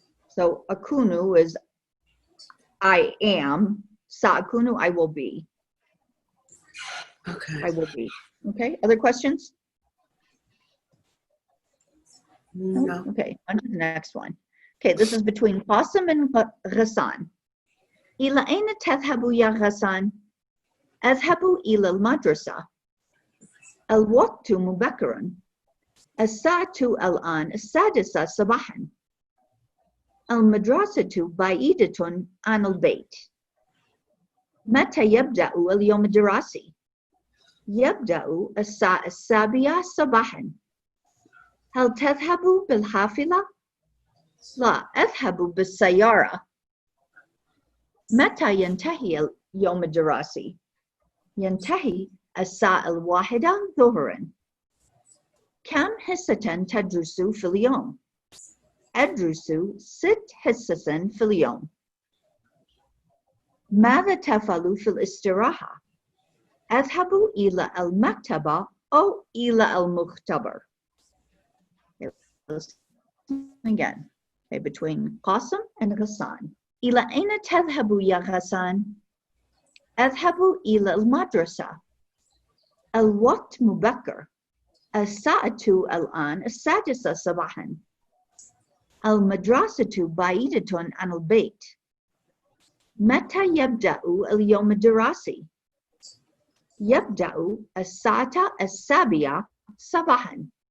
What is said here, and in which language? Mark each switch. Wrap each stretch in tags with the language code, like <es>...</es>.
<en>So akunu is I am. Sa'akunu, I will be. Okay. I will be. Okay, other questions? No. Okay, on to the next one. Okay, this is between Qasim and Ghassan.</en> <ar>إلى أين تذهب يا غسان؟ أذهب إلى المدرسة. الوقت مبكر. الساعة الآن 6 صباحا. المدرسة بعيدة عن البيت. متى يبدأ اليوم الدراسي؟ يبدأ الساعة 7 صباحا. هل تذهب بالحافلة؟ لا، أذهب بالسيارة. متى ينتهي اليوم الدراسي؟ ينتهي الساعة 1 ظهرا. كم حصة تدرس في اليوم؟ أدرس 6 حصص في اليوم. ماذا تفعل في الاستراحة؟ أذهب إلى المكتبة أو إلى المختبر.</ar> <en>Again, okay, between Qasim and Ghassan.</en> <ar>إلى أين تذهب يا غسان؟ أذهب إلى المدرسة. الوقت مبكر. الساعة الآن 6 صباحا. المدرسة بعيدة عن البيت. متى يبدأ اليوم الدراسي؟ يبدأ الساعة 7 صباحا.</ar>